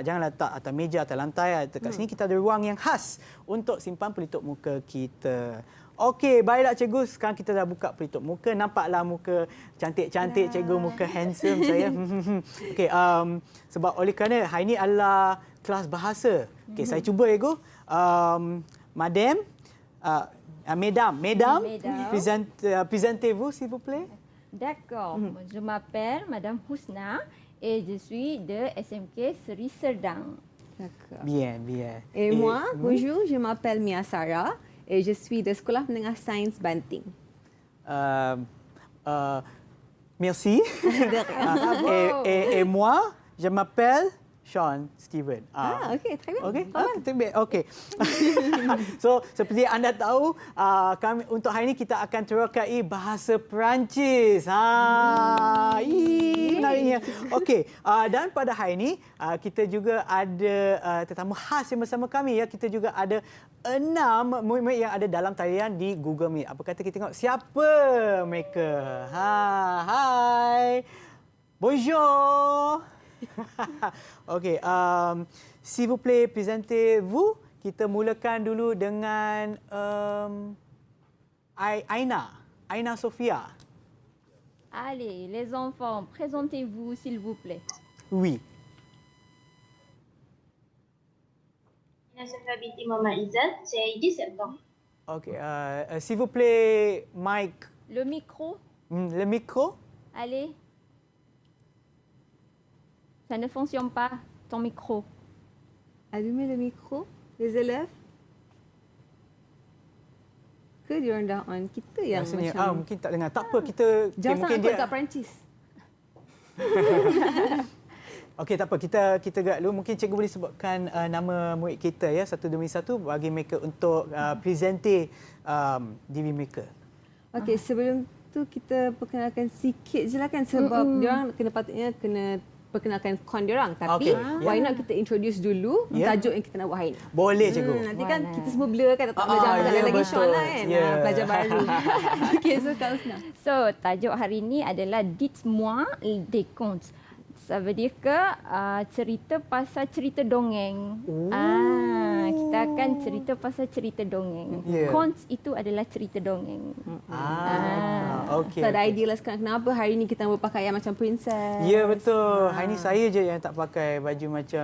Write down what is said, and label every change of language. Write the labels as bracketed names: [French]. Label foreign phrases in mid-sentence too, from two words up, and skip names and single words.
[Malay] Jangan letak atas meja, atas lantai. Dekat sini kita ada ruang yang khas untuk simpan pelitup muka kita. Okey, baiklah Cikgu. Sekarang kita dah buka pelitup muka. Nampaklah muka cantik-cantik Cikgu, muka handsome saya. Okey, sebab oleh kerana hari ini adalah kelas bahasa. Okey, saya cuba Cikgu. [French] Madame, Mesdames, présentez-vous s'il vous plaît. D'accord. Je m'appelle Madame Husna et je suis de SMK Seri Serdang. D'accord. Bien. Et moi, bonjour, je m'appelle Mia Sarah et je suis de Sekolah Menengah Sains Banting. Merci. et moi, je m'appelle Sean Steven. Okey, très bien. [Malay] Okey. So, seperti anda tahu, kami untuk hari ini kita akan terokai bahasa Perancis. Menariknya. Okey, dan pada hari ini kita juga ada tetamu khas yang bersama kami. Kita juga ada 6 murid-murid yang ada dalam talian di Google Meet. Apa kata kita tengok siapa mereka? [French] Hai. Bonjour. Okey, s'il vous plaît, présentez-vous. [Malay] Kita mulakan dulu dengan Aina Sofia. [French] Allez, les enfants, présentez-vous s'il vous plaît. Oui. [Malay] Sofia binti Muhammad Izzat, saya 17 ans. Okey, [French] s'il vous plaît, Mike. Le micro, Le micro. allez. Ça ne fonctionne pas, ton micro. Allumez le micro, les élèves. [Malay] Ke diorang dah on? Kita yang Rasanya macam... mungkin tak dengar. Tak apa, kita Jangan mungkin sangat kat Perancis. Okey, tak apa. Kita gerak dulu. Mungkin cikgu boleh sebutkan nama murid kita satu demi satu bagi mereka untuk presente diri mereka. Okey, sebelum tu kita perkenalkan sikit je lah kan sebab diorang patutnya kena perkenalkan kon diorang. Tapi [English] why not [Malay] kita introduce dulu tajuk yang kita nak buat hari ni. Boleh cikgu. Nanti kan kita semua blur kan, tak belajar lagi Sean lah kan. Pelajar baru. Okey, so Kak Husna. So, tajuk hari ini adalah [French] Dites-moi des contes. [Malay] Ça veut dire que cerita pasal cerita dongeng. Kita akan cerita pasal cerita dongeng. Contes itu adalah cerita dongeng. Okey. So ada idea lah sekarang kenapa hari ni kita berpakaian macam princess. Ya, betul. Hari ni saya je yang tak pakai baju macam